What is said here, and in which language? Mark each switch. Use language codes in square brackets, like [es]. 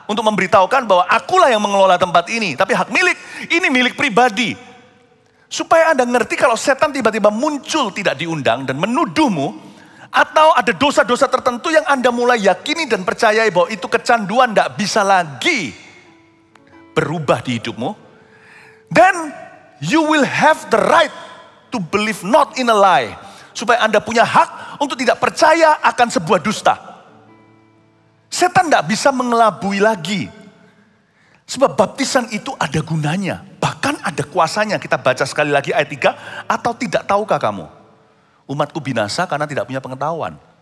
[id] Untuk memberitahukan bahwa akulah yang mengelola tempat ini. Tapi hak milik, ini milik pribadi. Supaya Anda ngerti kalau setan tiba-tiba muncul tidak diundang dan menuduhmu. Atau ada dosa-dosa tertentu yang Anda mulai yakini dan percayai bahwa itu kecanduan tidak bisa lagi berubah di hidupmu. [en] Then you will have the right to believe not in a lie. [id] Supaya Anda punya hak untuk tidak percaya akan sebuah dusta. Setan tidak bisa mengelabui lagi. Sebab baptisan itu ada gunanya. Bahkan ada kuasanya. Kita baca sekali lagi ayat 3. Atau tidak tahukah kamu? Umatku binasa karena tidak punya pengetahuan.